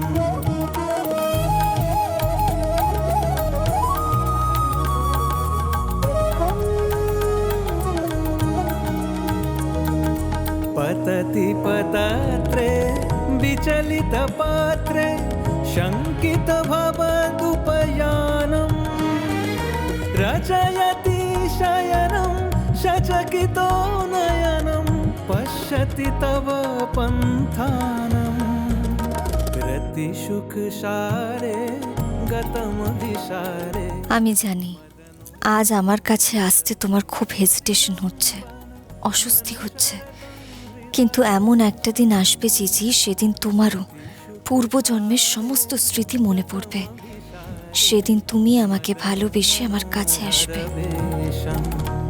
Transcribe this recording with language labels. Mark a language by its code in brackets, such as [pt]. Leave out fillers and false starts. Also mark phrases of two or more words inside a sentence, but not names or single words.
[sa] पतति पतत्रे विचलित पात्रे शंकित भवदुपयानम् रचयति शयनं शचकितो नयनं पश्यति तव पन्थानं रतिशुक सारे गतम विसारे। [bn] আমি জানি আজ আমার কাছে আসতে তোমার খুব হেজিটেশন হচ্ছে, অস্বস্তি হচ্ছে, কিন্তু এমন একটা দিন আসবে জিজি, সেদিন তোমারও পূর্বজন্মের সমস্ত স্মৃতি মনে পড়বে। সেদিন তুমি আমাকে ভালোবেসে আমার কাছে আসবে।